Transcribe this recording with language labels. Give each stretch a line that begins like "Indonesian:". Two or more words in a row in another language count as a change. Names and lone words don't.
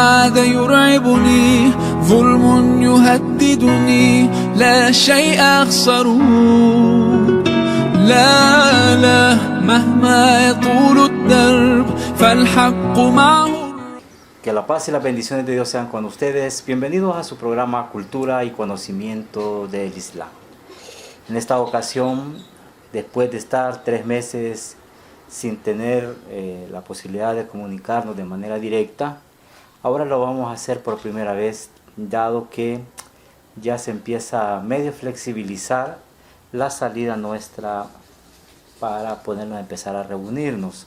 Arabic: عاد يرعبني ظلم يهددني لا شيء أخسره لا مهما يطول الدرب فالحق معه.
Spanish: Que la paz y las bendiciones de Dios sean con ustedes. Bienvenidos a su programa Cultura y Conocimiento del Islam. En esta ocasión, después de estar 3 meses sin tener la posibilidad de comunicarnos de manera directa, ahora lo vamos a hacer por primera vez, dado que ya se empieza a medio flexibilizar la salida nuestra para podernos empezar a reunirnos.